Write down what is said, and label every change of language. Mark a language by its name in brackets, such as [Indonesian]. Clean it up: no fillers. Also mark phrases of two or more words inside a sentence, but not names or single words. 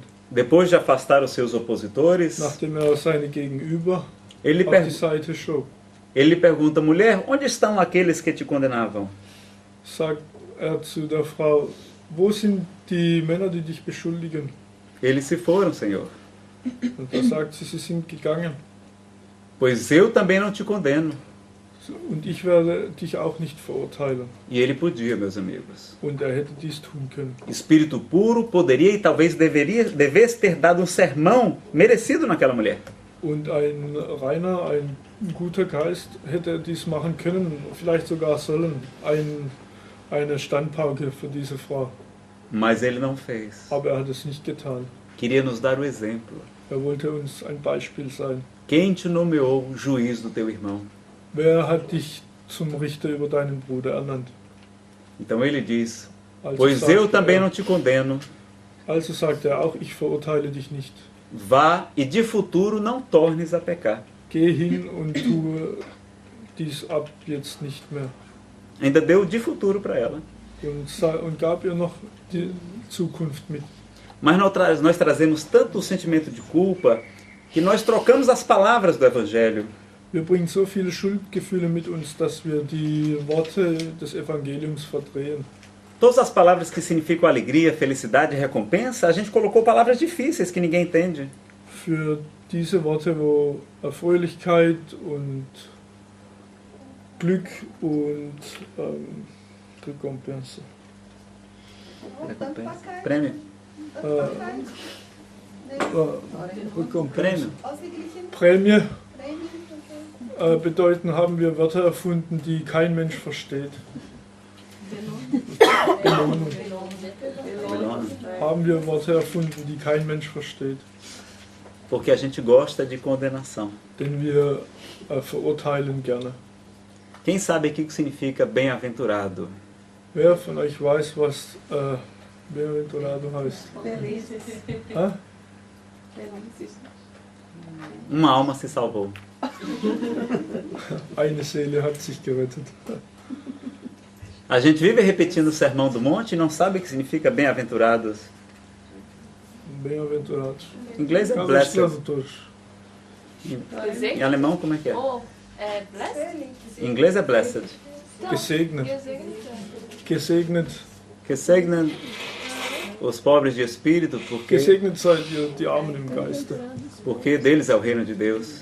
[Portuguese] depois de afastar os seus opositores, [German] nachdem seine Gegenüber [Portuguese] ele [German] auf die Seite schob, [Portuguese] lhe pergunta: mulher, onde estão aqueles que te condenavam? [German] sagt zu der Frau, wo sind die Männer, die dich beschuldigen? [Portuguese] Eles se foram, Senhor. [German] Und da sagt sie sind gegangen. [Portuguese] Pois eu também não te condeno. [German] Und ich werde dich auch nicht verurteilen. [Portuguese] E ele podia, meus amigos. [German] Und hätte dies tun können. [Portuguese] Espírito puro poderia e talvez devesse ter dado um sermão merecido naquela mulher. [German] Und ein reiner, ein guter Geist hätte dies machen können, vielleicht sogar sollen, eine Standpauke für diese Frau. [Portuguese] Mas ele não fez. [German] Aber hat es nicht getan. [Portuguese] Queria nos dar o exemplo. [German] Wollte uns ein Beispiel sein. [Portuguese] Quem te nomeou juiz do teu irmão? [German] Wer hat dich zum Richter über deinen Bruder ernannt? [Portuguese] Então ele diz: [German] Also [Portuguese] pois [German] sagt [Portuguese] eu também [German] er, [Portuguese] não te condeno. [German] Also sagt er auch, ich verurteile dich nicht. [Portuguese] Vá e de futuro não tornes a pecar. [German] Geh hin und tue dies ab jetzt nicht mehr. [Portuguese] Ainda deu de futuro para ela. [German] Und gab ihr noch die Zukunft mit. [Portuguese] Mas nós trazemos tanto o sentimento de culpa que nós trocamos as palavras do Evangelho. [German] Wir bringen so viele Schuldgefühle mit uns, dass wir die Worte des Evangeliums verdrehen. [Portuguese] Todas as palavras que significam alegria, felicidade e recompensa, a gente colocou palavras difíceis que ninguém entende. [German] Für diese Worte, wo Fröhlichkeit und Glück und Recompensa. [Portuguese] Recompensa. Prêmio. Recompensa. Prêmio. [German] Prämie bedeuten, haben wir Wörter erfunden, die kein Mensch versteht. Belohnung. Haben wir Worte erfunden, die kein Mensch versteht. [Portuguese] Porque a gente gosta de condenação. [German] Denn wir verurteilen gerne. [Portuguese] Quem sabe aqui o que significa bem-aventurado? [German] Wer von euch weiß, was bem-aventurado heißt? Hä? [Portuguese] Uma alma se salvou. [German] Eine Seele hat sich gerettet. [Portuguese] A gente vive repetindo o Sermão do Monte e não sabe o que significa bem-aventurados. Bem-aventurados. Em inglês é [German] Kann ich [English] blessed. [German] lesen durch. [Portuguese] Em alemão como é que é? [English] Oh, blessed? [Portuguese] Em inglês é blessed. [German] Gesegnet. Gesegnet. [Portuguese] Gesegnet os pobres de espírito, [German] Gesegnet seid ihr, die Armen im Geiste. [Portuguese] porque deles é o reino de Deus.